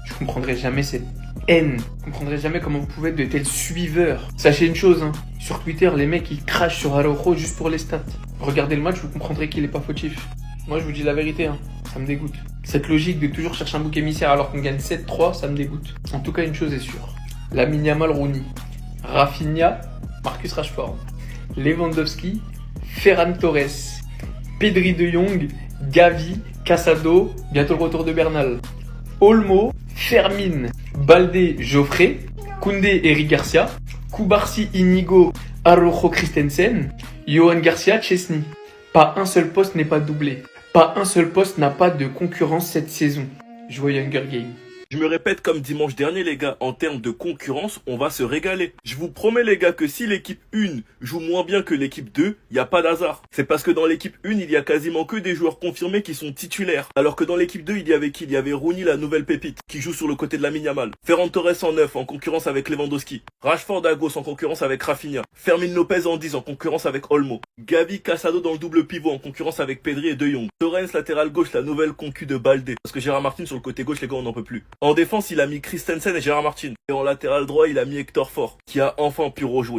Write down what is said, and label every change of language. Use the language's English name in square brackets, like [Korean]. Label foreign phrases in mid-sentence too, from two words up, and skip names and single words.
[French] Je comprendrai jamais cette haine. Je comprendrai jamais comment vous pouvez être de tels suiveurs. Sachez une chose, hein. Sur Twitter, les mecs, ils crachent sur Araujo juste pour les stats. Regardez le match, vous comprendrez qu'il est pas fautif. Moi, je vous dis la vérité, hein. Ça me dégoûte. Cette logique de toujours chercher un bouc émissaire alors qu'on gagne 7-3, ça me dégoûte. En tout cas, une chose est sûre. Lamine Yamal, Rooney, Rafinha, Marcus Rashford, Lewandowski, Ferran Torres, Pedri de Jong, Gavi, Casado, bientôt le retour de Bernal, Olmo, Fermin, Baldé, Joffré, Koundé, Eric Garcia, Koubarsi, Inigo, Araujo, Christensen, Johan Garcia, Chesney. Pas un seul poste n'est pas doublé. Pas un seul poste n'a pas de concurrence cette saison. Jouez Hunger Games. Je me répète comme dimanche dernier les gars, en termes de concurrence, on va se régaler. Je vous promets les gars que si l'équipe 1 joue moins bien que l'équipe 2, y a pas d'hasard. C'est parce que dans l'équipe 1, il y a quasiment que des joueurs confirmés qui sont titulaires. Alors que dans l'équipe 2, il y avait qui? Il y avait Rooney, la nouvelle pépite, qui joue sur le côté de Lamine Yamal. Ferran Torres en 9, en concurrence avec Lewandowski. Rashford à gauche en concurrence avec Rafinha. Fermin Lopez en 10, en concurrence avec Olmo. Gavi, Casado dans le double pivot, en concurrence avec Pedri et De Jong. Torrens latéral gauche, la nouvelle concu de Baldé. Parce que Gérard Martin sur le côté gauche, les gars, on n'en peut plus. En défense, il a mis Christensen et Gérard Martin. Et en latéral droit, il a mis Hector Fort, qui a enfin pu rejouer.